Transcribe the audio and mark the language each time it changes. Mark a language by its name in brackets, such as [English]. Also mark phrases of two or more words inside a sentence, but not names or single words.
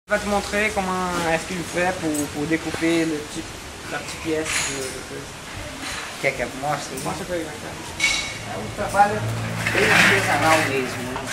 [French] Je vais te montrer comment est-ce qu'il fait pour découper la petite pièce de [Portuguese] Quer que eu mostre? Mostra pra ele, cara. É um trabalho bem artesanal mesmo, né?